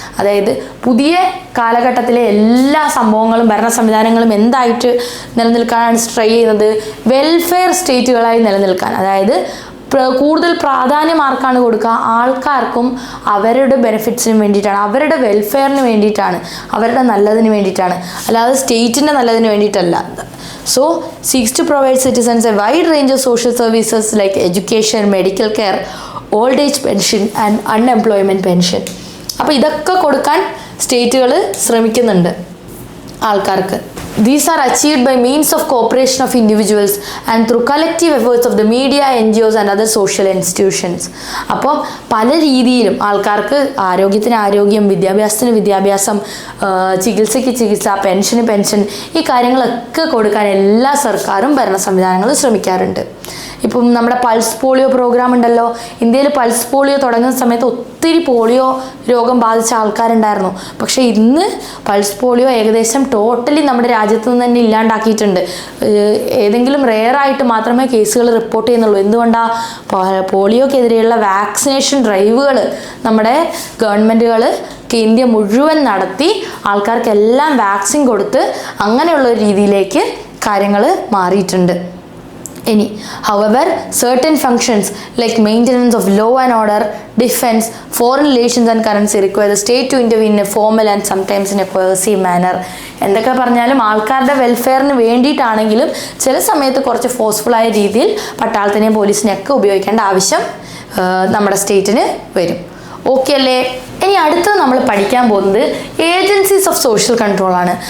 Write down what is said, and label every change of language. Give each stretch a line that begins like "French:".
Malayalam: അതായത് പുതിയ കാലഘട്ടത്തിലെ എല്ലാ സംഭവങ്ങളും ഭരണ സംവിധാനങ്ങളും എന്തായിട്ട് നിലനിൽക്കാനാണ് ട്രൈ ചെയ്യുന്നത്? വെൽഫെയർ സ്റ്റേറ്റുകളായി നിലനിൽക്കാൻ. അതായത് കൂടുതൽ പ്രാധാന്യം ആർക്കാണ് കൊടുക്കുക? ആൾക്കാർക്കും അവരുടെ ബെനിഫിറ്റ്സിന് വേണ്ടിയിട്ടാണ്, അവരുടെ വെൽഫെയറിന് വേണ്ടിയിട്ടാണ്, അവരുടെ നല്ലതിന് വേണ്ടിയിട്ടാണ്, അല്ലാതെ സ്റ്റേറ്റിൻ്റെ നല്ലതിന് വേണ്ടിയിട്ടല്ല.
English: So, seeks to provide citizens a wide range of social services like education, medical care, old age pension and unemployment pension.
Malayalam: അപ്പോൾ ഇതൊക്കെ കൊടുക്കാൻ സ്റ്റേറ്റുകൾ ശ്രമിക്കുന്നുണ്ട് ആൾക്കാർക്ക്.
English: These are achieved by means of cooperation of individuals and through collective efforts of the media, NGOs and other social institutions.
Malayalam: അപ്പോൾ പല രീതിയിലും ആൾക്കാർക്ക് ആരോഗ്യത്തിന് ആരോഗ്യം, വിദ്യാഭ്യാസത്തിന് വിദ്യാഭ്യാസം, ചികിത്സയ്ക്ക് ചികിത്സ, പെൻഷന് പെൻഷൻ, ഈ കാര്യങ്ങളൊക്കെ കൊടുക്കാൻ എല്ലാ സർക്കാരും ഭരണ സംവിധാനങ്ങളും ശ്രമിക്കാറുണ്ട്. ഇപ്പം നമ്മുടെ പൾസ് പോളിയോ പ്രോഗ്രാം ഉണ്ടല്ലോ. ഇന്ത്യയിൽ പൾസ് പോളിയോ തുടങ്ങുന്ന സമയത്ത് ഒത്തിരി പോളിയോ രോഗം ബാധിച്ച ആൾക്കാരുണ്ടായിരുന്നു. പക്ഷേ ഇന്ന് പൾസ് പോളിയോ ഏകദേശം ടോട്ടലി നമ്മുടെ രാജ്യത്ത് നിന്ന് തന്നെ ഇല്ലാണ്ടാക്കിയിട്ടുണ്ട്. ഏതെങ്കിലും റെയറായിട്ട് മാത്രമേ കേസുകൾ റിപ്പോർട്ട് ചെയ്യുന്നുള്ളൂ. എന്തുകൊണ്ടാണ്? പോളിയോക്കെതിരെയുള്ള വാക്സിനേഷൻ ഡ്രൈവുകൾ നമ്മുടെ ഗവൺമെൻറ്റുകൾ ഇന്ത്യ മുഴുവൻ നടത്തി ആൾക്കാർക്കെല്ലാം വാക്സിൻ കൊടുത്ത് അങ്ങനെയുള്ള ഒരു രീതിയിലേക്ക് കാര്യങ്ങൾ മാറിയിട്ടുണ്ട്.
English: ഇനി however certain functions like maintenance of law and order, defense, foreign relations and currency require the state to intervene in a formal and sometimes in a coercive manner.
Malayalam: എന്തൊക്കെ പറഞ്ഞാലും ആൾക്കാരുടെ വെൽഫെയറിന് വേണ്ടിയിട്ടാണെങ്കിലും ചില സമയത്ത് കുറച്ച് ഫോഴ്സ്ഫുള്ളായ രീതിയിൽ പട്ടാളത്തിനെയും പോലീസിനെയൊക്കെ ഉപയോഗിക്കേണ്ട ആവശ്യം നമ്മുടെ സ്റ്റേറ്റിന് വരും. ഓക്കെ അല്ലേ? ഇനി അടുത്തത് നമ്മൾ പഠിക്കാൻ പോകുന്നത് ഏജൻസീസ് ഓഫ് സോഷ്യൽ കൺട്രോൾ ആണ്.